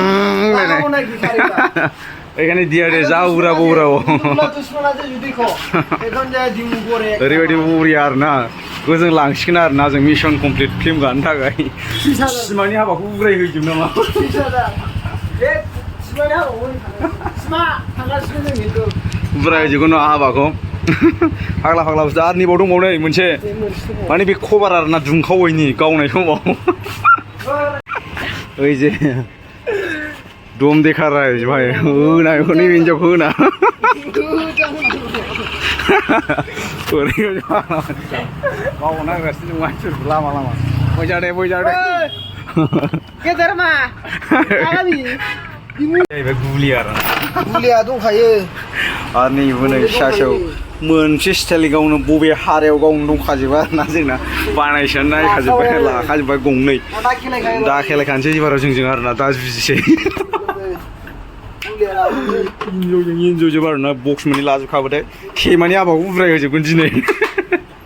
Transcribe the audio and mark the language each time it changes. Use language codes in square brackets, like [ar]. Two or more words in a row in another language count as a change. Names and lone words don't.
[bn] এখানে দিয়া দে যাও উড়াবো [brx] ओरैबायदि बरिया आरोना गोजों लांसिगोन आरोना जों [en] mission complete film [brx] गानो थाखाय सिमानि हाबाखौ उग्रायहोजोब नामा उग्रायहोजोबगोन हाबाखौ फाग्ला फाग्ला बुस्थु आरो नैबाव दंबावो नै मोनसे माने बे खबार आरोना दुंखावैनि गावनाय समाव [hi] ओइ जे दम देखा रहा है भाई होना नहीं [brx] बिंजो होना मावना गासिनो मानसिफोर लामा बयजादे गेदेर मा आगामि जाहैबाय गुलिया दंखायो आरो नैबो नै फिसा मोनसे स्टाइल गावनो बबे हारायाव गावनो दंखाजोबो आरोना जोंना बानायसोनानै नायखाजोब्बाय लाखाजोब्बाय गंनै दा खेलायखानोसै एबाराव जोंजों आरोना दा जुजिसै इन्जयजों इन्जयजोब आरोना बक्स मोननै लाजोबखाबाथाय थेमानि हाबाखौ उद्राय होजोबगोन दिनै